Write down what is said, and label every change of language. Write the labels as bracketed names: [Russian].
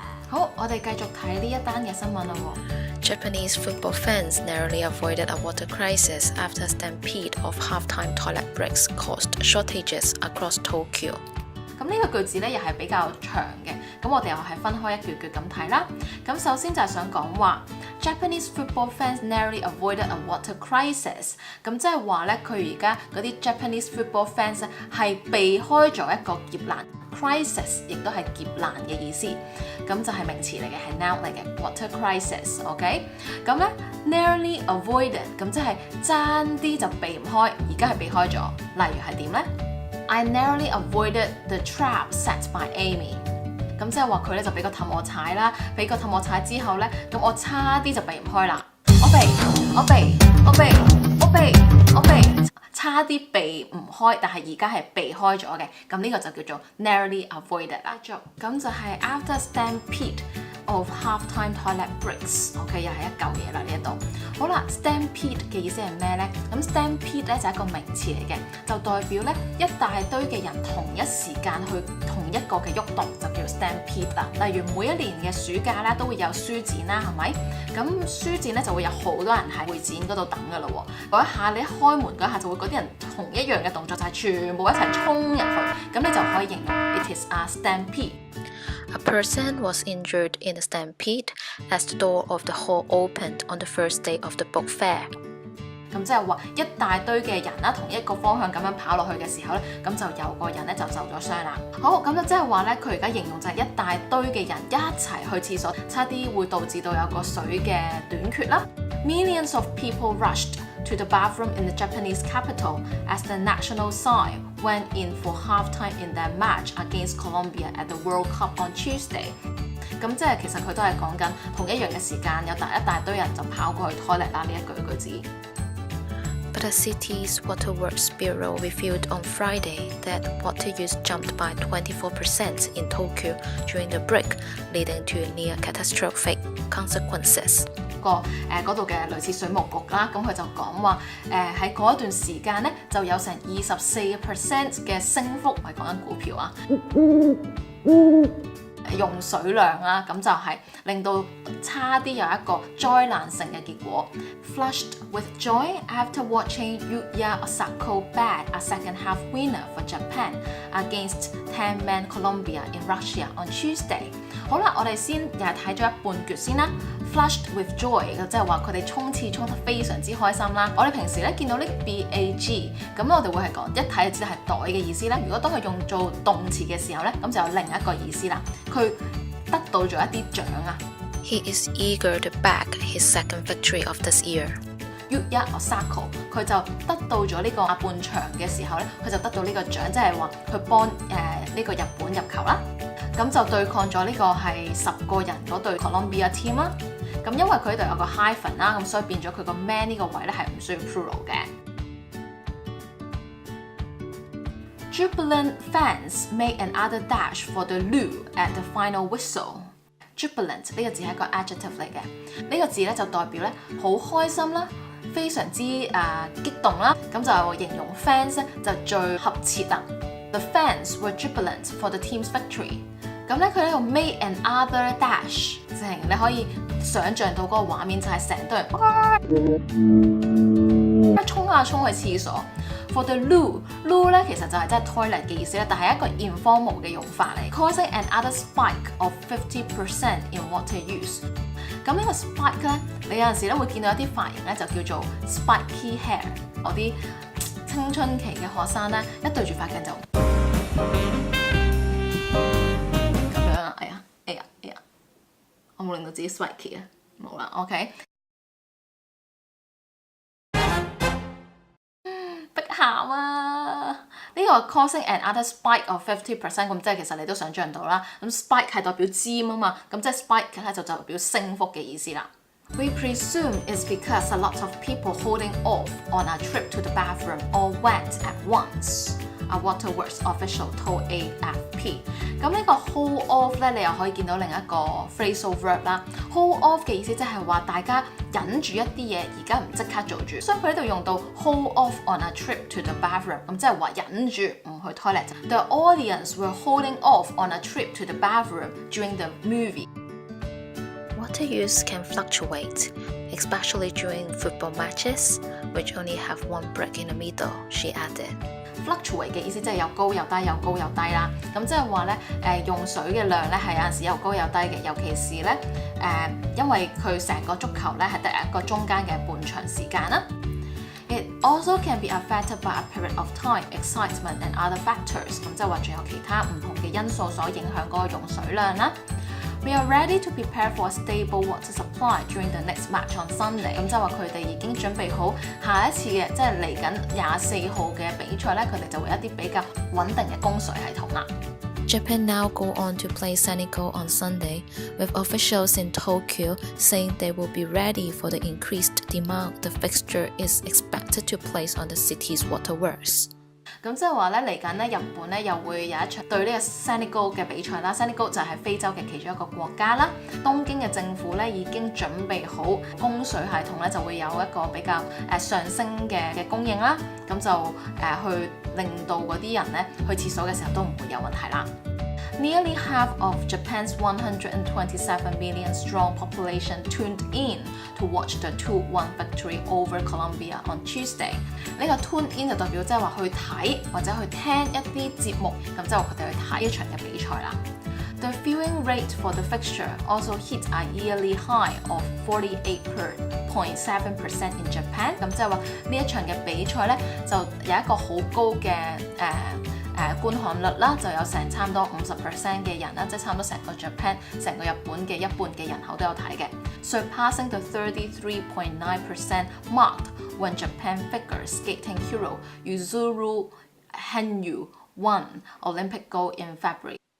[Cantonese] 好，我哋繼續睇呢一單嘅新聞啦喎。 [English] Japanese football fans narrowly avoided a water crisis after a stampede of halftime toilet breaks caused shortages across Tokyo。 [Cantonese] 咁呢個句子咧又係比較長嘅，咁我哋又係分開一句句咁睇啦。咁首先就係想講話 [English] Japanese football fans narrowly avoided a water crisis。 [Cantonese] 咁即係話咧，佢而家嗰啲 [English] Japanese football fans [Cantonese] 咧係避開咗一個劫難 ，crisis 亦都係劫難嘅意思。咁就係名詞嚟嘅，係 noun 嚟嘅 [English] water crisis。 [Cantonese] OK， 咁咧 [English] narrowly avoided [Cantonese] 咁即係爭啲就避唔開，而家係避開咗。例如係點咧？ [English] I narrowly avoided the trap set by Amy。 [Cantonese] 咁即係話佢咧就俾個氹我踩啦，俾個氹我踩之後咧，咁我差啲就避唔開啦。我避，差啲避唔開，但係而家係避開咗嘅。咁呢個就叫做 [English] narrowly avoided [Cantonese] 啦。咁就係 [English] after stampede of halftime toilet breaks。 [Cantonese] OK， 又係一嚿嘢啦呢一度。好啦 ，stampede 嘅意思係咩咧？咁 stampede 咧就係一個名詞嚟嘅，就代表咧一大堆嘅人同一時間去同一個嘅喐動，就叫 stampede 啦。例如每一年嘅暑假咧都會有書展啦，係咪？咁書展咧就會有好多人喺會展嗰度等噶啦喎。嗰一下你一開門嗰下就會嗰啲人同一樣嘅動作，就係全部一齊衝入去，咁你就可以形容 [English] it is a stampede。 [Cantonese] A [English] person was injured in the stampede as the door of the hall opened on the first day of the book fair。 [Cantonese] 咁即係話一大堆嘅人啦，同一個方向咁樣跑落去嘅時候咧，咁就有個人咧就受咗傷啦。好，咁就即係話咧，佢而家形容就係一大堆嘅人一齊去廁所，差啲會導致到有個水嘅短缺啦。 [English] Millions of people rushed to the bathroom in the Japanese capital as the national side went in for halftime in their match against Colombia at the World Cup on Tuesday。 [Cantonese] 咁即係其實佢都係講緊同一樣嘅時間，有一大堆人就跑過去 toilet 啦呢一句子。 [English] But the city's waterworks bureau revealed on Friday that water use jumped by 24% in Tokyo during the break, leading to near catastrophic consequences。 [Cantonese] 嗰度嘅類似水務局啦，咁佢就講話喺嗰一段時間咧，就有成24% 嘅升幅，係講緊股票啊。用水量啦，咁就係令到差啲有一個災難性嘅結果。 [English] Flushed with joy after watching Yuya Osako bag a second-half winner for Japan against 10-man Colombia in Russia on Tuesday。 [Cantonese] 好啦，我哋先又係睇咗一半橛先啦。 [English] Flushed with joy [Cantonese] 即係話佢哋衝刺衝得非常之開心啦。我哋平時咧見到呢個 bag， 咁我哋會係講一睇就知係袋嘅意思啦。如果當佢用做動詞嘅時候咧，咁就有另一個意思啦。佢得到咗一啲獎啊。 [English] He is eager to back his second victory of this year。 [Cantonese] Yuya Osako 佢就得到咗呢個下半場嘅時候咧，佢就得到呢個獎，即係話佢幫呢個日本入球啦。咁就對抗咗呢個係10個人嗰隊 Colombia team 啦。咁因為佢度有個 hyphen 啦，咁所以變咗佢個 man 呢個位咧係唔需要 plural 嘅。 [English] Jubilant fans made another dash for the loo at the final whistle。 [Cantonese] Jubilant 呢個字係一個 adjective 嚟嘅，呢個字咧就代表咧好開心啦，非常之激動啦，咁就形容 fans 咧就最合切啦。 [English] The fans were jubilant for the team's victory。 [Cantonese] 咁咧佢喺度 [English] made another dash， [Cantonese] 即係你可以想像到嗰個畫面就係成堆人衝下衝去廁所。 [English] For the loo [Cantonese] 咧其實就係即係 toilet 嘅意思啦，但係一個 informal 嘅用法嚟 ， [English] causing another spike of 50% in water use。 [Cantonese] 咁呢個 spike 咧，你有陣時咧會見到一啲髮型咧就叫做 spiky hair。我啲青春期嘅學生咧一對住塊鏡就咁樣啊！哎呀，我冇令到自己 spiky 啊，冇啦 ，OK。碧咸啊！呢呢個 [English] causing another spike of 50%， [Cantonese] 咁即係其實你都想像到啦。咁 spike 係代表尖啊嘛，咁即係 spike 咧就代表升幅嘅意思啦。 [English] We presume it's because a lot of people holding off on a trip to the bathroom all went at once. A Waterworks official told AFP。 [Cantonese] 咁呢個 hold off 咧，你又可以見到另一個 phrasal verb 啦。 [English] hold off 嘅意思即係話大家忍住一啲嘢，而家唔即刻做住，所以佢呢度用到 hold off on a trip to the bathroom， [Cantonese] 咁即係話忍住唔去 toilet。 [English] The audience were holding off on a trip to the bathroom during the movie. Water use can fluctuate, especially during football matches, which only have one break in the middle, she added.Fluctuate [Cantonese] 嘅意思即係有高有低，有高有低啦。咁即係話咧，用水嘅量咧係有陣時有高有低嘅，尤其是咧因為佢成個足球咧係得一個中間嘅半場時間啦。 [English] It also can be affected by a period of time, excitement and other factors。 [Cantonese] 咁即係話仲有其他唔同嘅因素所影響嗰個用水量啦。 [English] We are ready to prepare for a stable water supply during the next match on Sunday。 [Cantonese] 咁即係話佢哋已經準備好下一次嘅，即係嚟緊24號嘅比賽咧，佢哋就會有一啲比較穩定嘅供水系統啦。 [English] Japan now go on to play Senegal on Sunday, with officials in Tokyo saying they will be ready for the increased demand the fixture is expected to place on the city's waterworks。 [Cantonese] 咁即係話咧，嚟緊咧日本咧又會有一場對呢個 Senegal 嘅比賽啦。 Senegal 就係非洲嘅其中一個國家啦。東京嘅政府咧已經準備好供水系統咧，就會有一個比較上升嘅供應啦。咁就去令到嗰啲人咧去廁所嘅時候都唔會有問題啦。 [English] Nearly half of Japan's 127 million strong population tuned in to watch the 2-1 victory over Colombia on Tuesday。 [Cantonese] 呢個 [English] tune in [Cantonese] 就代表即係話去睇或者去聽一啲節目，咁即係話佢哋去睇一場嘅比賽啦。 [English] The viewing rate for the fixture also hit a yearly high of 48.7% in Japan。 [Cantonese] 咁即係話呢一場嘅比賽咧，就有一個好高嘅觀看率啦，就有成差唔多50% 嘅人啦，即係差唔多成個 Japan 成個日本嘅一半嘅人口都有睇嘅 ， [English] surpassing the 33.9% mark when Japan figure skating hero Yuzuru Hanyu won Olympic gold in February。